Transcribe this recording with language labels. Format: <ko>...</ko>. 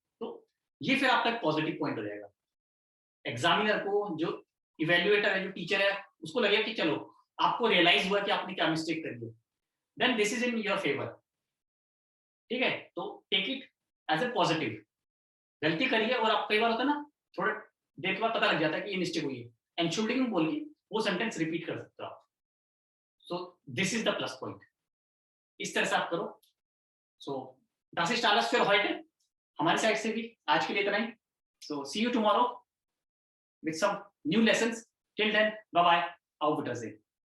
<hi>तो ये फिर आपका एक पॉजिटिव पॉइंट हो जाएगा। एग्जामिनर को, जो इवेल्युएटर है, जो टीचर है, उसको लगेगा कि चलो आपको रियलाइज हुआ कि आपने क्या मिस्टेक करी है,</hi> <en>Then this is in your favour.</en> <hi>ठीक है, तो</hi> <en>Take it as a positive.</en> <hi>गलती करी है और आप, कई बार होता है ना, थोड़ा देर के बाद पता लग जाता है कि ये मिस्टेक हुई है, एंश्योर बोल के वो सेंटेंस रिपीट कर सकते हो आप।</hi> <en>So this is the plus point.</en> <hi>इस तरह से आप करो।</hi> <de>सो das ist alles für heute।</de> <hi>हमारी साइड से भी आज के लिए इतना ही।</hi> <en>So see you tomorrow with some new lessons. Till then, bye bye.</en> <de>Auf Wiedersehen.</de>